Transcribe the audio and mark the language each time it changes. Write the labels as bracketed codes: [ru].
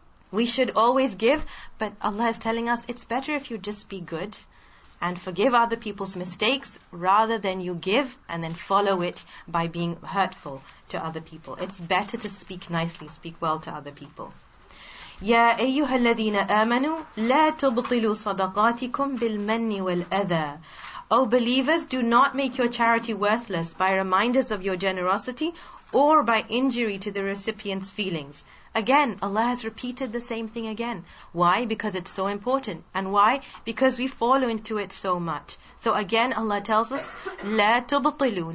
[en] We should always give, but Allah is telling us it's better if you just be good and forgive other people's mistakes rather than you give and then follow it by being hurtful to other people. It's better to speak nicely, speak well to other people. [ar] يا أيها الذين آمنوا لا تبطلوا صدقاتكم بالمن والأذى. [en] O believers, do not make your charity worthless by reminders of your generosity or by injury to the recipient's feelings. Again, Allah has repeated the same thing again. Why? Because it's so important. And why? Because we fall into it so much. So again, Allah tells us, [ar] لا تبطلوا.